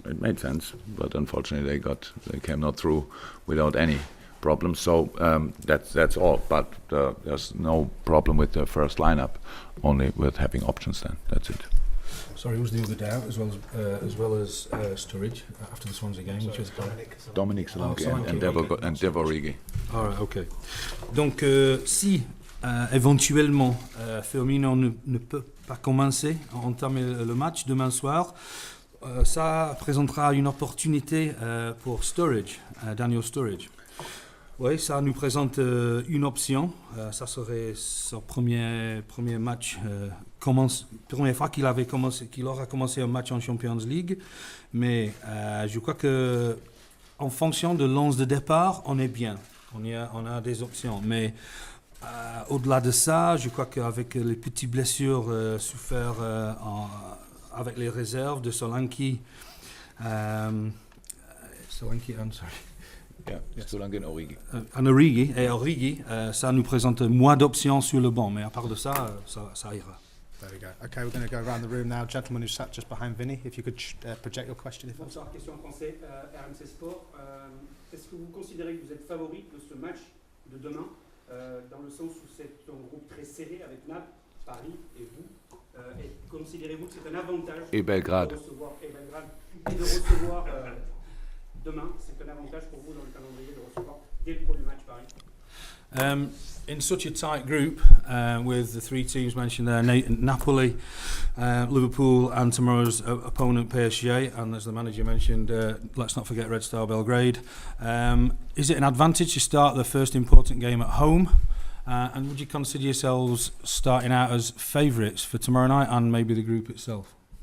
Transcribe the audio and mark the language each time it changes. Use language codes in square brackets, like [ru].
[en] It made sense, but unfortunately they came not through without any problems. So that's all. But there's no problem with the first lineup, only with having options. Then that's it. Sorry, who was the other doubt as well as Sturridge after the Swansea game, which was Dominic Solanke Solanke, and Devo Origi. All right, okay. [fr] Donc si éventuellement Firmino ne peut pas commencer à entamer le match demain soir, ça présentera une opportunité pour Sturridge, Daniel Sturridge. Oui, ça nous présente une option. Ça serait son premier match, première fois qu'il aura commencé un match en Champions League. Mais je crois que en fonction de l'11 de départ, on est bien. On a des options. Mais au-delà de ça, je crois qu'avec les petites blessures souffert avec les réserves de Solanke, [en] I'm sorry. Yeah, Solanke and Origi. [fr] Origi, ça nous présente moins d'options sur le banc, mais à part de ça, ça ira. [en] There we go. Okay, we're going to go around the room now. Gentleman who sat just behind Vinny, if you could project your question. [fr] Bonsoir, question en français, RMC Sport. Est-ce que vous considérez que vous êtes favori de ce match de demain, dans le sens où c'est un groupe très serré avec Naples, Paris et vous, et considérez-vous que c'est un avantage Et Belgrade. de recevoir demain, c'est un avantage pour vous dans le calendrier de recevoir dès le premier match Paris? [en] In such a tight group, with the 3 teams mentioned there, Napoli, Liverpool and tomorrow's opponent PSG, and as the manager mentioned, let's not forget Red Star Belgrade. Is it an advantage to start the first important game at home? And would you consider yourselves starting out as favourites for tomorrow night and maybe the group itself?